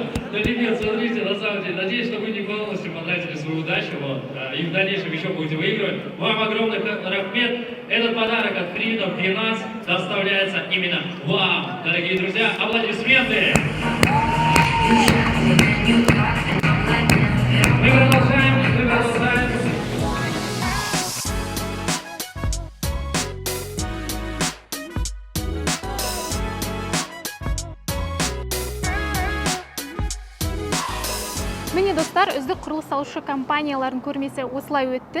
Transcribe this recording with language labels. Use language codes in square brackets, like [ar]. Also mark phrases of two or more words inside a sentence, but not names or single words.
[ru] Ну, ребят, смотрите, на самом деле, надеюсь, что вы не полностью потратили свою удачу, вот, и в дальнейшем еще будете выигрывать. Вам огромный рахмет. Этот подарок от Freedom Finance доставляется именно вам, дорогие друзья. Аплодисменты! Мы продолжаем. [kk] Міне достар, үздік құрылыс салушы компаниялардың көрмесі осылай өтті.